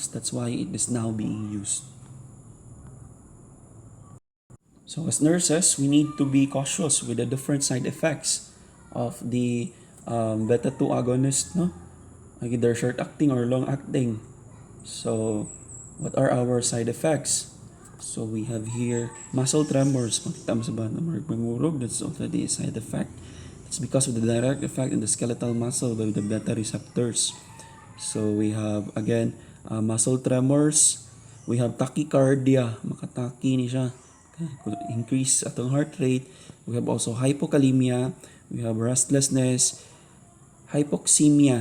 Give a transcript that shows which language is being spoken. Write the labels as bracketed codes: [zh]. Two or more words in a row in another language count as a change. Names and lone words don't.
[en] That's why it is now being used. So as nurses, we need to be cautious with the different side effects of the beta-2 agonist, no? Either short-acting or long-acting. So what are our side effects? So we have here muscle tremors. [ceb] Makita mo sa banda magmumurog, [en] that's already a side effect. It's because of the direct effect in the skeletal muscle by the beta receptors. So we have again muscle tremors. We have tachycardia, [ceb] makataki ni siya. [en] Increase atong heart rate. We have also hypokalemia. We have restlessness, hypoxemia.